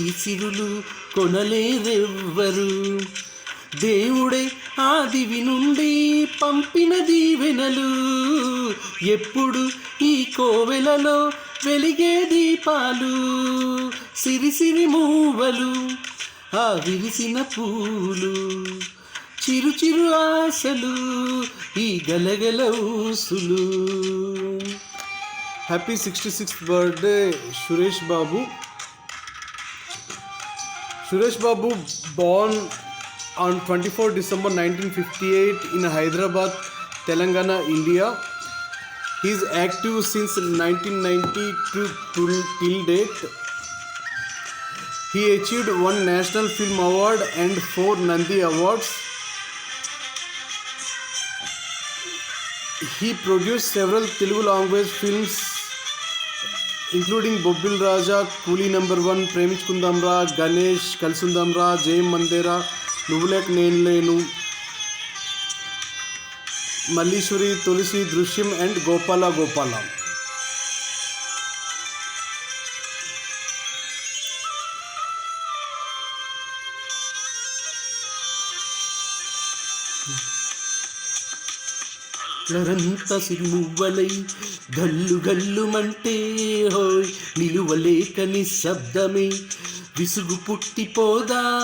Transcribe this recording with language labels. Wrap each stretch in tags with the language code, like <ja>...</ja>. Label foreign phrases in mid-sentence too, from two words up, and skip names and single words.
<te>సిరులు కొనలేరెవ్వరు దేవుడే ఆదివి నుండి పంపిన దీవెనలు ఎప్పుడు ఈ కోవెలలో వెలిగే దీపాలు సిరిసిరి మూవలు ఆ విరిసిన పూలు చిరు చిరు ఆశలు ఈ గలగల ఊసులు.</te> <en>Happy 66th birthday, Suresh Babu. Suresh Babu, born on 24 December 1958 in Hyderabad, Telangana, India. He is active since 1990 till date. He achieved 1 National Film Award and 4 Nandi Awards. He produced several Telugu language films including Bobbil Raja, Coolie No. 1, Preminchukundamra, Ganesh, Kalsundamra, Jayam Mandera, Nuvulek Nenlenu, Mallishwari, Tulsi, Drishyam and Gopala Gopala.</en> <te>రంత సిరిమువ్వలై గల్లు గల్లుమంటే హోయ్ నిలువలేక నిశ్శబ్దమే విసుగు పుట్టిపోదా</te>